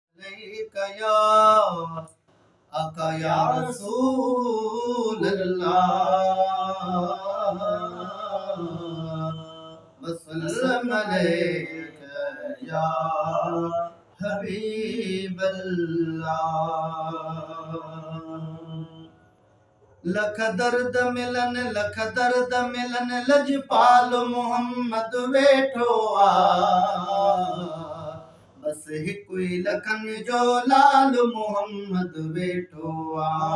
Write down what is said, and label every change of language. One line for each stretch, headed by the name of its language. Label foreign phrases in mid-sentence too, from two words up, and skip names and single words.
Arabic: عليك يا آقا يا رسول الله، وسلم عليك يا حبيب الله۔
Sindhi: لک درد ملن، لک درد ملن، لجپال محمد ويٺو آ۔ بس هڪ ئي لکن جو لال محمد ويٺو آ۔